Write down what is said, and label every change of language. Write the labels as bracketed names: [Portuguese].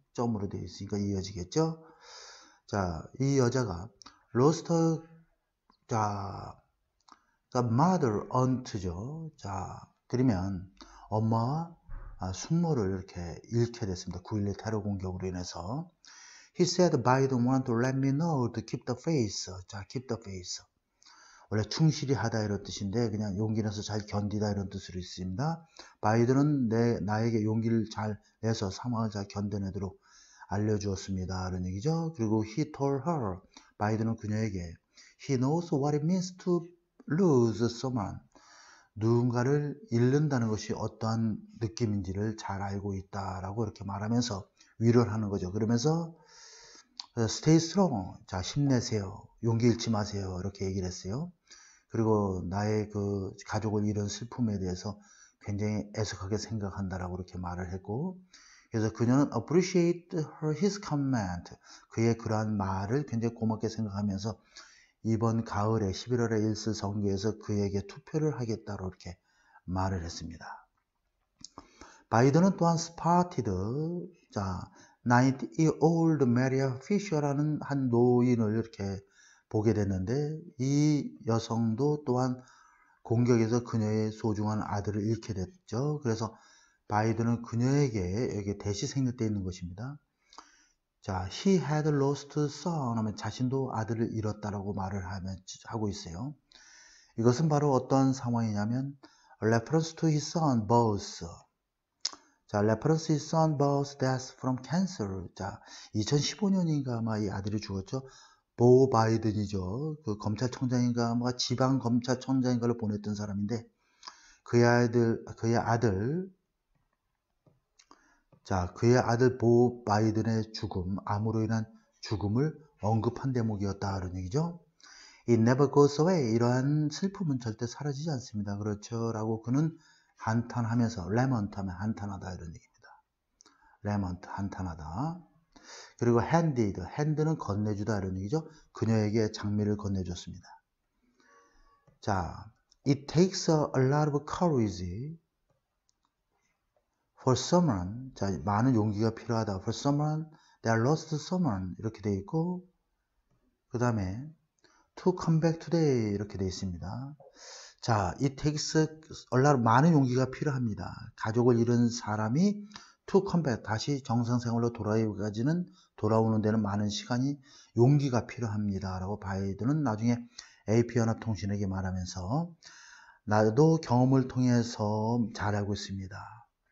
[Korean] 점으로 되어 있으니까 이어지겠죠. 자, 이 여자가 로스터, 자, [English] mother aunt [Korean] 죠. 자, 그러면 엄마와 숙모를 이렇게 잃게 됐습니다. 9.11 테러 공격으로 인해서. [English] He said Biden wanted to let me know to keep the faith. [Korean] 자, [English] keep the faith. [Korean] 원래 충실히 하다 이런 뜻인데 그냥 용기 내서 잘 견디다 이런 뜻으로 있습니다. 바이든은 나에게 용기를 잘 내서 상황을 잘 견뎌내도록 알려주었습니다. 이런 얘기죠. [English] 그리고 he told her, [Korean] 바이든은 그녀에게 [English] he knows what it means to lose someone. [Korean] 누군가를 잃는다는 것이 어떠한 느낌인지를 잘 알고 있다라고 이렇게 말하면서 위로를 하는 거죠. 그러면서 [English] stay strong. [Korean] 자, 힘내세요. 용기 잃지 마세요. 이렇게 얘기를 했어요. 그리고 나의 그 가족을 잃은 슬픔에 대해서 굉장히 애석하게 생각한다라고 이렇게 말을 했고, 그래서 그녀는 [English] appreciate his comment. [Korean] 그의 그러한 말을 굉장히 고맙게 생각하면서 이번 가을에 11월에 있을 선거에서 그에게 투표를 하겠다고 이렇게 말을 했습니다. 바이든은 또한 spotted, 자, [English] 90-year-old [Korean] Maria Fisher라는 한 노인을 이렇게 보게 됐는데, 이 여성도 또한 공격에서 그녀의 소중한 아들을 잃게 됐죠. 그래서 바이든은 그녀에게 여기 대시 생략되어 있는 것입니다. 자, [English] he had lost son [Korean] 하면 자신도 아들을 잃었다라고 말을 하고 있어요. 이것은 바로 어떤 상황이냐면 [English] reference to his son Buzz. 자, reference to his son Buzz death from cancer. [Korean] 자, 2015년인가 아마 이 아들이 죽었죠. 보 바이든이죠. 그 검찰청장인가 아마 지방 검찰청장인가를 보냈던 사람인데 그의 아들 자, 그의 아들 보 바이든의 죽음, 암으로 인한 죽음을 언급한 대목이었다 그런 얘기죠. [English] It never goes away. [Korean] 이러한 슬픔은 절대 사라지지 않습니다. 그렇죠? 라고 그는 한탄하면서, lament 하면 한탄하다 이런 얘기입니다. lament, 한탄하다. 그리고 handed, hand는 건네주다 이런 얘기죠. 그녀에게 장미를 건네줬습니다. [English] 자, it takes a lot of courage for someone, 자, [Korean] 많은 용기가 필요하다. [English] for someone that lost someone [Korean] 이렇게 되어 있고, 그 다음에 [English] to come back today [Korean] 이렇게 되어 있습니다. [English] 자, it takes a lot, [Korean] 많은 용기가 필요합니다. 가족을 잃은 사람이 [English] to come back, [Korean] 다시 정상생활로 돌아오는 데는 많은 시간이, 용기가 필요합니다. 라고 바이든은 나중에 AP연합통신에게 말하면서 나도 경험을 통해서 잘 알고 있습니다.